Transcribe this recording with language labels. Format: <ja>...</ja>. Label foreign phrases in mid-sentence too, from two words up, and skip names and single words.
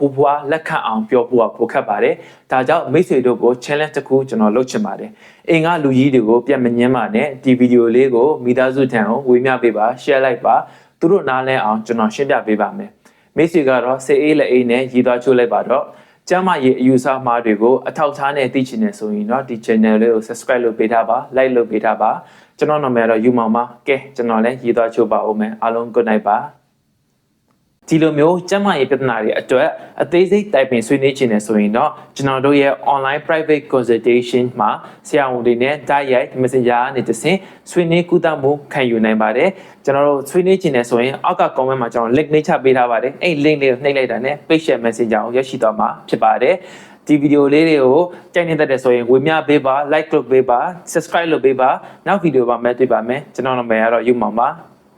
<my>ဖိုးဖွားလက်ခံအောင်ပြောဖို့ကပိုခက်ပါတယ်ဒါကြောင့်မိတ်ဆွေတို့ကို challenge တစ်ခုကျွန်တော်လုပ်ချင်ပါတယ်အိမ်ကလူကြီးတွေကိုပြန်မငင်းပါနဲ့ဒီဗီဒီယိုလေးကိုမိသားစုထံကိုဝေမျှပေးပါ share လိုက်ပါသူတို့နားလဲအောင်ကျွန် တော်ရှင်းပြပေးပါမယ်မိတ်ဆွေကတော့စိတ်အေးလက်အေးနဲ့ရည်သွားချိုးလိုက်ပါတော့ကျမ်းမာရေးအယူဆမှားတွေကိုအထောက်ထားနဲ့သိချင်နေဆိုရင်တော့ဒီ channel လေးကို subscribe လုပ် ပေးထားပါ like လုပ်ပေးထားပါကျွန်တော်နာမည်တော့ယူမောင်ပါကဲကျွန်တော်လည်းရည်သွားချိုးပါဦးမယ်အားလုံး</my> <en>good night</en> <my>ပါဒီလိုမျိုးကျ န်းမာရေးပြဿနာတွေအတွက်အသေးစိတ်တိုင်ပင်ဆွေးနွေးခြင်းနဲ့ဆိုရင်တော့ကျွန်တော်တို့ရဲ့</my> <en>online private consultation</en> <my>မှာဆရာဝန်တွေနဲ့တိုက်ရိုက် messenger နဲ့တဆင့်ဆွေးနွေးကုသမှုခံယူနိုင်ပါတယ်ကျွန်တော်တို့ဆွေးနွေးခြင်းနဲ့ဆိုရင်အောက်က comment မှာကျွန်တော် link နှိပ်ချပေးထားပါတယ်အဲ့ link လေးကိုနှိပ်လိုက်တာနဲ့</my> <en>page share messenger</en> <my>ကိုရရှိသွားမှာဖြစ်ပါတယ်ဒီဗီဒီယိုလေးတွေကိုကြိုက်နေတတ်တယ်ဆိုရင်ဝေမျှပေးပါ like လုပ်ပေးပါ subscribe လုပ်ပေးပါနောက်ဗီဒီယိုပါမယ်တွေ့ပါမယ်ကျွန်တော်နာမည်ကတော့ယူမောင်ပါ</my>